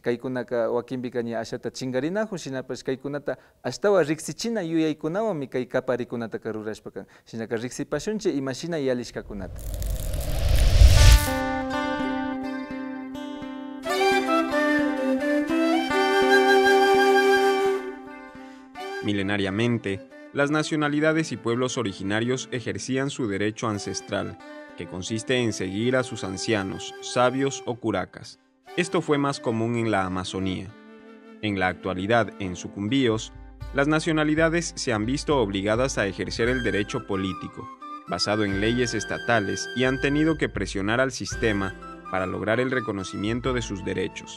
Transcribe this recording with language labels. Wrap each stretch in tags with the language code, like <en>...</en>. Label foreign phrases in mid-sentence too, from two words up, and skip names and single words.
<qu>Kaykunaka wakinpika ña ashata chingarinajun, shinapash kaykunata ashtawa riksichina yuyaykunawanmi kay kaparikunataka rurashpa kan. Shinaka riksipashunchik imashina yalishkakunata.</qu> <es>Milenariamente, las nacionalidades y pueblos originarios ejercían su derecho ancestral, que consiste en seguir a sus ancianos, sabios o curacas. Esto fue más común en la Amazonía. En la actualidad, en Sucumbíos, las nacionalidades se han visto obligadas a ejercer el derecho político, basado en leyes estatales, y han tenido que presionar al sistema para lograr el reconocimiento de sus derechos.</es>